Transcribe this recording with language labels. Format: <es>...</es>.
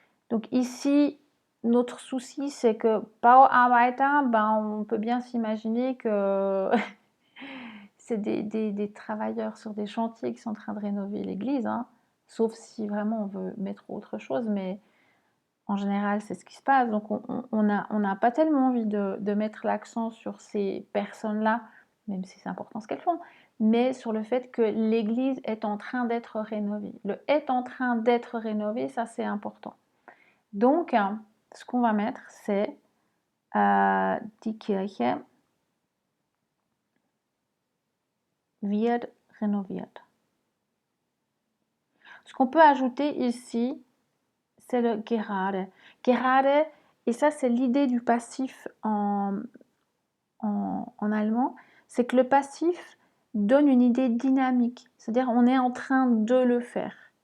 <fr>Donc ici, notre souci, c'est que Bauarbeiter, on peut bien s'imaginer que c'est des travailleurs sur des chantiers qui sont en train de rénover l'église, hein, sauf si vraiment on veut mettre autre chose, mais en général, c'est ce qui se passe. Donc on n'a pas tellement envie de mettre l'accent sur ces personnes-là, même si c'est important ce qu'elles font, mais sur le fait que l'église est en train d'être rénovée. Le « est en train d'être rénové », ça c'est important. Donc, ce qu'on va mettre, c'est</fr> <de>die Kirche wird renoviert.</de> <fr>Ce qu'on peut ajouter ici, c'est le gerade. Gerade, et ça c'est l'idée du passif en allemand, c'est que le passif donne une idée dynamique, c'est-à-dire on est en train de le faire.</fr>